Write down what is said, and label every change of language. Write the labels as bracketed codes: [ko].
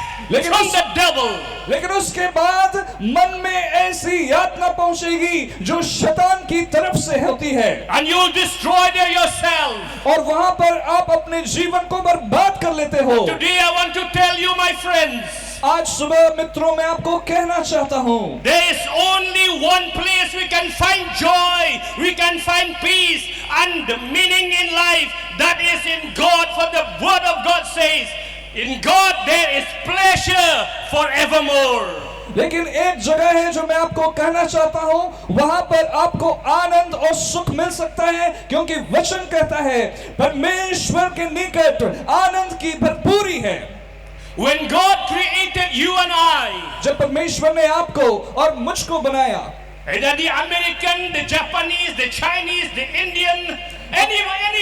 [hi] लेकिन [en] from [hi] उस- [en] the devil. [hi] लेकिन उसके बाद मन में ऐसी यातना पहुंचेगी जो शैतान की तरफ से होती है, [en] And you'll destroy there yourself. [hi] और वहां पर आप अपने जीवन को बर्बाद कर लेते हो। [en] Today I want to tell you, my friends, [hi] आज सुबह मित्रों मैं आपको कहना चाहता हूं, [en] there is only one place we can find joy, we can find peace and the meaning in life, that is in God. For the word of God says, in God there is pleasure forevermore. [hi] लेकिन एक जगह है जो मैं आपको कहना चाहता हूं, वहां पर आपको आनंद और सुख मिल सकता है, क्योंकि वचन कहता है परमेश्वर के निकट आनंद की भरपूरी है। [en] When God created you and I, [hi] जब परमेश्वर ने आपको और मुझको बनाया, [en] either the American, the Japanese, the Chinese, the Indian, anyone,